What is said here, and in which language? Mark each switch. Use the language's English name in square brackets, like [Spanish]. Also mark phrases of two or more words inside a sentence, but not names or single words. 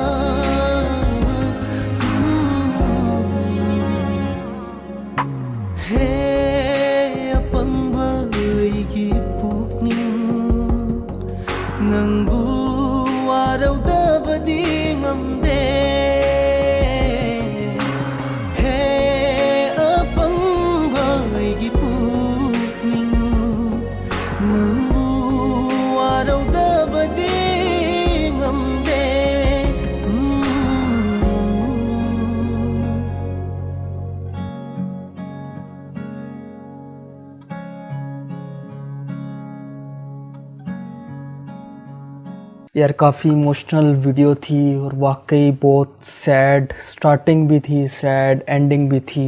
[Manipuri] He apangba aigi pukning nangbu warawdabadi ngamde He apangba aigi pukning nangbu warawdabadi ngamde [Hindi] यार काफ़ी [English] emotional video [Hindi] थी और वाकई बहुत [English] sad starting [Hindi] भी थी, [English] sad ending [Hindi] भी थी।